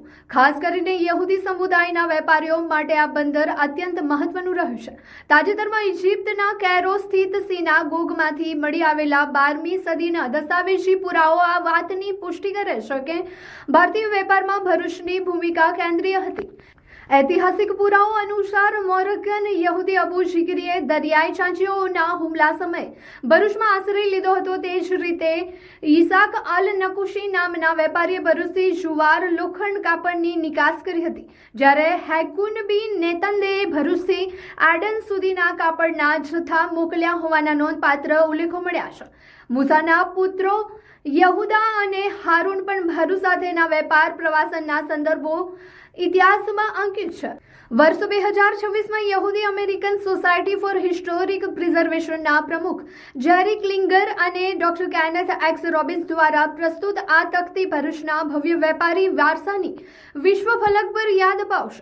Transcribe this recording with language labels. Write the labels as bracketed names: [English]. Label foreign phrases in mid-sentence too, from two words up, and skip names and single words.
[Gujarati] ખાસ કરીને યહૂદી સમુદાયના વેપારીઓ માટે આ બંદર અત્યંત મહત્વનું રહ્યું છે। તાજેતરમાં ઇજિપ્તના કૈરો સ્થિત સિનાગોગમાંથી મળી આવેલા 12મી સદીના દસ્તાવેજી પુરાવો આ વાતની પુષ્ટિ કરે છે કે ભારતીય વેપારમાં ભરૂચની ભૂમિકા કેન્દ્રીય હતી। ઐતિહાસિક પુરાવાઓ અનુસાર મોરક્કન યહૂદી અબૂ જિક્રીએ દરિયાઈ ચાંચિયાઓના હુમલા સમયે ભરૂચમાં આશ્રય લીધો હતો। તે જ રીતે ઈસાક અલ નકુશી નામના વેપારીએ ભરૂચથી જુવાર લોખંડ કાપડની નિકાસ કરી હતી, જ્યારે હૈકુન બી નેતંદેએ ભરૂચથી એડન સુધીના કાપડના जથ્થા મોકલ્યા હોવાના નોંધપાત્ર ઉલ્લેખો મળ્યા છે। મૂસાના પુત્રો યહુદા અને હારૂન પણ ભરૂચ સાથેના વેપાર પ્રવાસનના સંદર્ભો ઇતિહાસમાં અંકિત છે। વર્ષ 2026માં યહૂદી અમેરિકન સોસાયટી ફોર હિસ્ટોરિક પ્રિઝર્વેશનના પ્રમુખ જેરી ક્લિંગર અને ડોક્ટર કેનેથ એક્સ રોબિન્સ દ્વારા પ્રસ્તુત આ તકતી ભરૂચના ભવ્ય વેપારી વારસાની વિશ્વ ફલક પર યાદ અપાવશે।